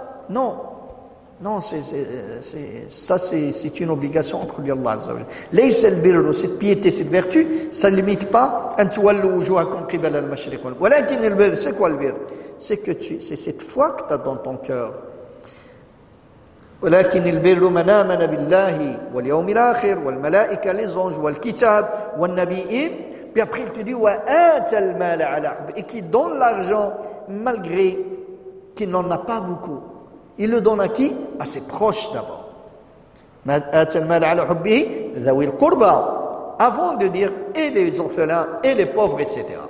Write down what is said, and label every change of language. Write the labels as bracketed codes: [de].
[fr] Non, c'est une obligation entre lui et Allah Azza wa Jalla. [ar] ليس البر, [fr] cette piété, cette vertu, ça ne limite pas [ar] أن تولوا وجوهكم قبل المشرق والمغرب. ولكن البر, [fr] c'est quoi le bir? C'est cette foi que tu as dans ton cœur. [ar] ولكن البر من آمن بالله واليوم الآخر والملائكة, [fr] les anges, [ar] والكتاب والنبيين. [fr] Puis après il te dit [ar] وآتى المال على حبه, [fr] et qui donne l'argent malgré qu'il n'en a pas beaucoup. Il le donne à qui? À ses proches d'abord. [ar] آتى المال على حبه ذوي القربى, [fr] avant de dire et les orphelins et les pauvres, etc.